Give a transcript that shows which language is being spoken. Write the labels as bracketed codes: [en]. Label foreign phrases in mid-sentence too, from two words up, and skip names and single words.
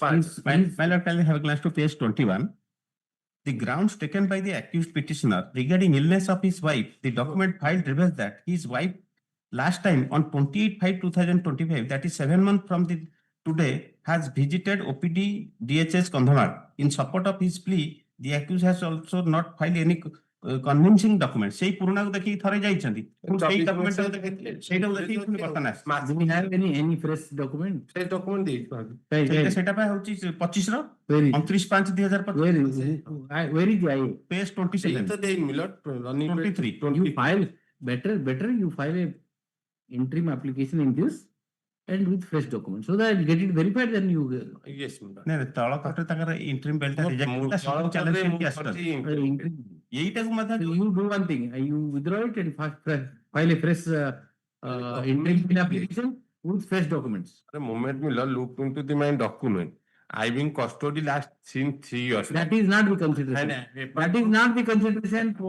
[en] My lord, can I have a glance to page 21? The grounds taken by the accused petitioner regarding illness of his wife, the document filed reveals that his wife last time on 28/5/2025, that is 7 months from the today, has visited OPD DHS Kandhamar. In support of his plea, the accused has also not filed any convincing document. [or] সেই পুରୁଣାକୁ ଦେଖିକି ଥରେ ଯାଇଛନ୍ତି ସେଇ ଡକ୍ୟୁମେଣ୍ଟ ସେଇଟାକୁ ଦେଖିକି ପୁଣି ବର୍ତ୍ତମାନ ଆସିଛି। [en] Do we have any fresh document? [or] ସେ ଡକ୍ୟୁମେଣ୍ଟ ଦେଇଛୁ ସେଇଟା ପାଇଁ ହଉଛି 25 ର [en] Where is 29/5/2025 where is where is the I? page 27 [or] ତ ଦେଇନି ମିଲଟ 23 [en] You file better you file a interim application in this and with fresh documents so that you get it verified, then you yes ମିଲଟ [or] ନାଇଁ ତଳ କୋର୍ଟରେ ତାଙ୍କର [en] interim bail-ta reject [or] ହେଲା ସବୁ ଚ୍ୟାଲେଞ୍ଜ କରିକି ଆସିଛନ୍ତି ଏଇଟାକୁ ମଧ୍ୟ [en] So you do one thing, you withdraw it and file a fresh interim bill application with fresh documents. The moment Miller looked into my document, I've been custody last since 3 years. That is not the consideration. That is not the consideration for